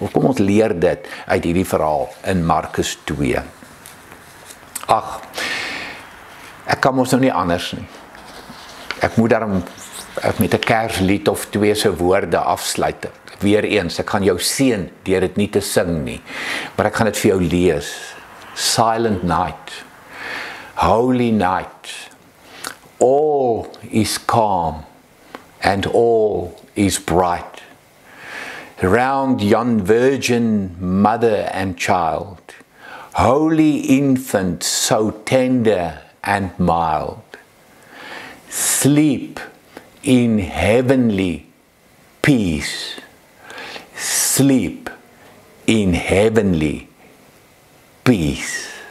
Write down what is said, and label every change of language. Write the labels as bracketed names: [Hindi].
[Afrikaans] Kom ons leer dit uit hierdie verhaal in Markus 2. Ag, ek kan mos nou nie anders nie. Ek moet daarom met 'n Kerslied of twee se woorde afsluit. Weereens, ek gaan jou seën deur dit nie te sing nie, maar ek gaan dit vir jou lees. [English] Silent night, holy night, all is calm and all is bright. Around yon virgin mother and child, holy infant so tender and mild, sleep in heavenly peace, sleep in heavenly peace.